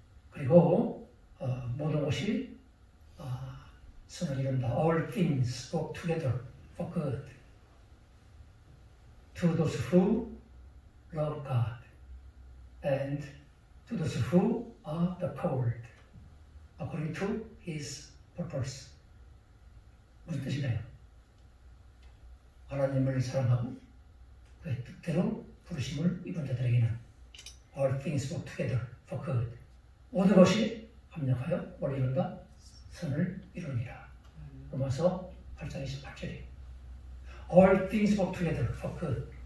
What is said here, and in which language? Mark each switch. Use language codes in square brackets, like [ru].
[ko] 그리고 모든 것이 선을 이룬다. [en] All things work together for good to those who love God and to those who are the called according to His purpose. [ko] 무슨 뜻이나요? 하나님을 사랑하고 그의 뜻대로 부르심을 입은 자들에게는 [en] All things work together for good. [ko] 모든 것이 합력하여 뭘 이룬다? 선을 이루니라. 로마서 8장 28절이에요. [en] All things work together for good.